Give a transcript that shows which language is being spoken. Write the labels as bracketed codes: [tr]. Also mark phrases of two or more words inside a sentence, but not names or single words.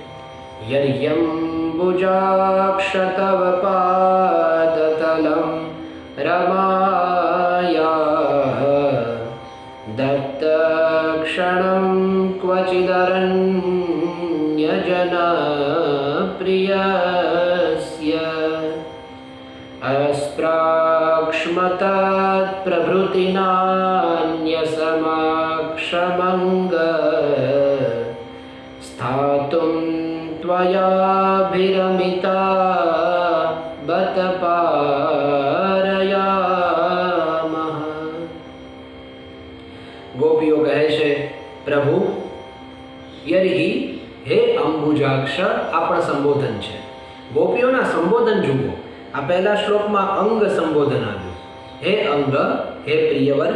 [sa] યર્યંબુજાક્ષતવ પાદતલમ રમાયા દત્ત ક્ષણં ક્વચિદરન્યજન પ્રિયસ્ય अस्प्राक्ष्मत प्रभृतिनान्यसमाक्षमङ्ग स्थातुं त्वयाभिरमिता बत पारयामः. [gu] ગોપીઓ કહે છે, પ્રભુ, યર્હિ, હે અંબુજાક્ષ, આ પણ સંબોધન છે. ગોપીઓના સંબોધન જુઓ. આ પહેલા શ્લોકમાં અંગ સંબોધન આવ્યું, હે અંગ, હે પ્રિયવર.